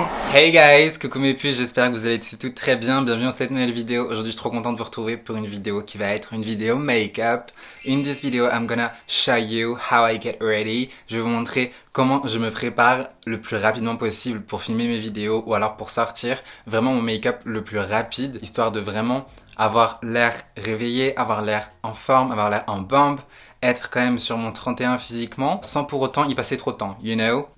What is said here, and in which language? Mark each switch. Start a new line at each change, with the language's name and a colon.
English: Hey guys,
French: coucou mes puces, j'espère que vous allez tous très bien, bienvenue dans cette nouvelle vidéo. Aujourd'hui je suis trop content de vous retrouver pour une vidéo qui va être une vidéo make-up.
English: In this video, I'm gonna show you how I get ready.
French: Je vais vous montrer comment je me prépare le plus rapidement possible pour filmer mes vidéos ou alors pour sortir vraiment mon make-up le plus rapide, histoire de vraiment avoir l'air réveillé, avoir l'air en forme, avoir l'air en bombe, être quand même sur mon 31 physiquement, sans pour autant y passer trop de temps,
English: you know?